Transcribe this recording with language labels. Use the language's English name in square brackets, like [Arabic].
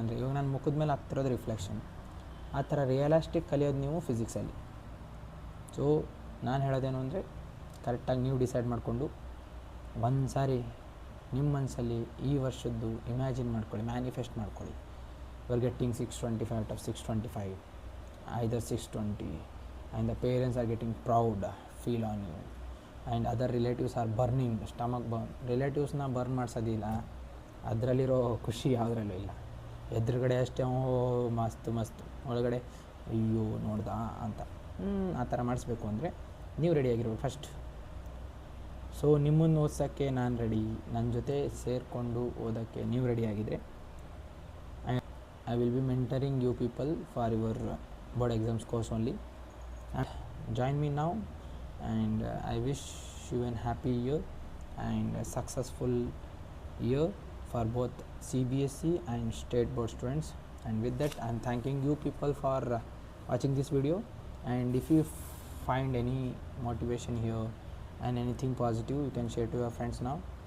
[Kannada] ಅಂದರೆ ಇವಾಗ ನನ್ನ ಮುಖದ ಮೇಲೆ ಆಗ್ತಿರೋದು ರಿಫ್ಲೆಕ್ಷನ್. ಆ ಥರ ರಿಯಲಿಸ್ಟಿಕ್ ಕಲಿಯೋದು ನೀವು ಫಿಸಿಕ್ಸಲ್ಲಿ. ಸೊ ನಾನು ಹೇಳೋದೇನು ಅಂದರೆ, ಕರೆಕ್ಟಾಗಿ ನೀವು ಡಿಸೈಡ್ ಮಾಡಿಕೊಂಡು ಒಂದು ಸಾರಿ ನಿಮ್ಮ ಮನಸ್ಸಲ್ಲಿ ಈ ವರ್ಷದ್ದು ಇಮ್ಯಾಜಿನ್ ಮಾಡ್ಕೊಳ್ಳಿ, ಮ್ಯಾನಿಫೆಸ್ಟ್ ಮಾಡ್ಕೊಳ್ಳಿ. [English] You are getting 625 out of 625, either 620, and the parents are getting proud, feel on you, and other relatives are burning, stomach burn. [Kannada] ರಿಲೇಟಿವ್ಸ್ನ burn ಮಾಡಿಸೋದಿಲ್ಲ, ಅದರಲ್ಲಿರೋ ಖುಷಿ ಯಾವುದ್ರಲ್ಲೂ ಇಲ್ಲ. ಎದುರುಗಡೆ ಅಷ್ಟೇ ಮಸ್ತು, ಒಳಗಡೆ ಅಯ್ಯೋ ನೋಡ್ದಾ ಅಂತ ಆ ಥರ ಮಾಡಿಸ್ಬೇಕು ಅಂದರೆ ನೀವು ರೆಡಿಯಾಗಿರ್ಬೇಕು ಫಸ್ಟ್. ಸೊ ನಿಮ್ಮನ್ನು ಓದ್ಸೋಕ್ಕೆ ನಾನು ರೆಡಿ, ನನ್ನ ಜೊತೆ ಸೇರಿಕೊಂಡು ಓದೋಕ್ಕೆ ನೀವು ರೆಡಿಯಾಗಿದ್ದರೆ [English] I will be mentoring you people for your board exams course only. Join me now, and I wish you a happy year and a successful year for both CBSE and state board students. And with that, I am thanking you people for watching this video. And if you find any motivation here and anything positive, you can share to your friends now.